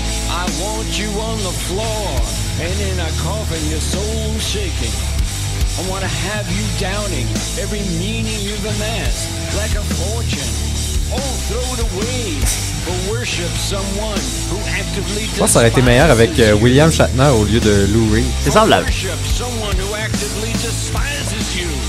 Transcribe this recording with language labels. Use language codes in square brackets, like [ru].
[en] I want you on the floor, and in a coffin your soul shaking. I want to have you downing every meaning you've amassed, like a fortune. Oh, throw it away, but worship someone who actively [fr] Je pense que ça aurait été meilleur avec William Shatner au lieu de Lou Reed. C'est semblable. [en] Worship someone who actively despises you.